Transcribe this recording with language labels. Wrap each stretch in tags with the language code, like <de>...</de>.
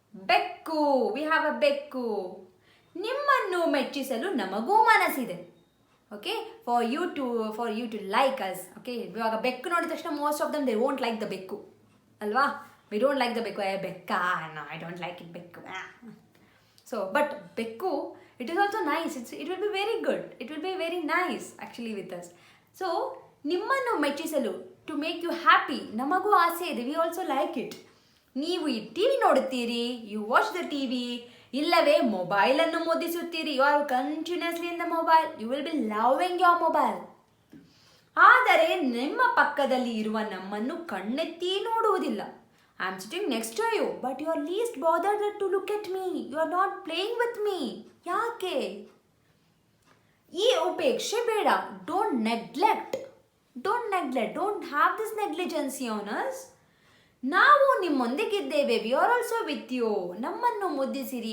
<kn>ಬೆಕ್ಕು,</kn> <en>We have a ಬೆಕ್ಕು.</en> <kn>ನಿಮ್ಮನ್ನು ಮೆಚ್ಚಿಸಲು ನಮಗೂ ಮನಸ್ಸಿದೆ.</kn> <en>Okay, for you to like us. Okay,</en> <kn>ಇವಾಗ ಬೆಕ್ಕು ನೋಡಿದ ತಕ್ಷಣ</kn> <en>Most of them they won't like the ಬೆಕ್ಕು ಅಲ್ವಾ. We don't like the ಬೆಕ್ಕು. ಬೆಕ್ಕ, no I don't like it ಬೆಕ್ಕು. So but ಬೆಕ್ಕು, it is also nice. It will be very good. It will be very nice actually with us. So</en> <kn>ನಿಮ್ಮನ್ನು ಮೆಚ್ಚಿಸಲು,</kn> <en>to make you happy,</en> <kn>ನಮಗೂ ಆಸೆ ಇದೆ.</kn> <en>We also like it.</en> <kn>ನೀವು ಈ T V ನೋಡುತ್ತೀರಿ,</kn> <en>you watch the T V,</en> <kn>ಇಲ್ಲವೇ ಮೊಬೈಲನ್ನು ಮುದ್ದಿಸುತ್ತೀರಿ,</kn> <en>You are continuously in the mobile, you will be loving your mobile.</en> <kn>ಆದರೆ ನಿಮ್ಮ ಪಕ್ಕದಲ್ಲಿ ಇರುವ ನಮ್ಮನ್ನು ಕಣ್ಣೆತ್ತಿ ನೋಡುವುದಿಲ್ಲ.</kn> <en>I am sitting next to you, but you are least bothered to look at me. You are not playing with me.</en> <kn>ಯಾಕೆ? ಈ ಉಪೇಕ್ಷೆ ಬೇಡ.</kn> <en>Don't neglect. Don't have this negligence on us.</en> <kn>ನಾವು ನಿಮ್ಮೊಂದಿಗಿದ್ದೇವೆ.</kn> <en>We are also with you.</en> <kn>ನಮ್ಮನ್ನು ಮುದ್ದಿಸಿರಿ.</kn>